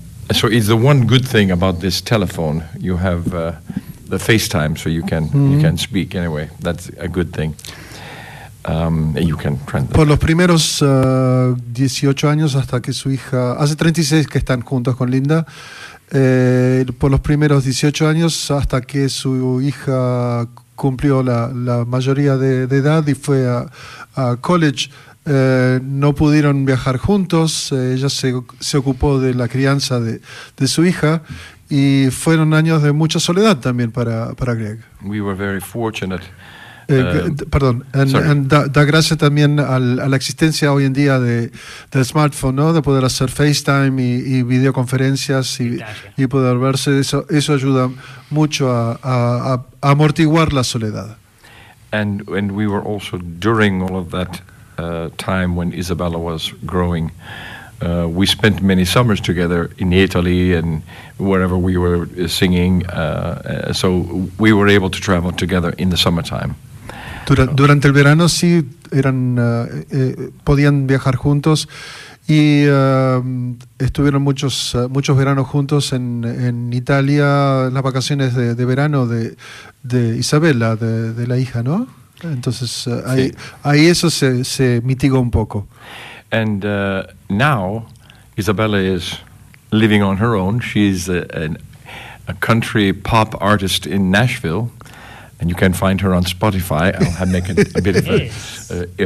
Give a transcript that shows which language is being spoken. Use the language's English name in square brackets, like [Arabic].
[English] So it's the one good thing about this telephone: you have the FaceTime, so you can you can speak anyway. That's a good thing. You can trend [Spanish] por los primeros 18 años hasta que su hija hace 36 que están juntos con Linda. Por los primeros 18 años hasta que su hija cumplió la mayoría de edad y fue a college, no pudieron viajar juntos. Ella se ocupó de la crianza de su hija y fueron años de mucha soledad también para Greg. [English] We were very fortunate. [Spanish] Da gracias también a la existencia hoy en día del smartphone, ¿no? De poder hacer FaceTime y videoconferencias y poder verse. Eso ayuda mucho a amortiguar la soledad. [English] And we were also during all of that time when Isabella was growing. We spent many summers together in Italy and wherever we were singing. So we were able to travel together in the summertime. [Spanish] Durante el verano sí eran podían viajar juntos y estuvieron muchos veranos juntos en Italia, las vacaciones de verano de Isabella, de la hija, ¿no? Entonces ahí eso se mitigó un poco. [English] And now Isabella is living on her own. She's a country pop artist in Nashville. And you can find her on Spotify. I'll have make a bit of a...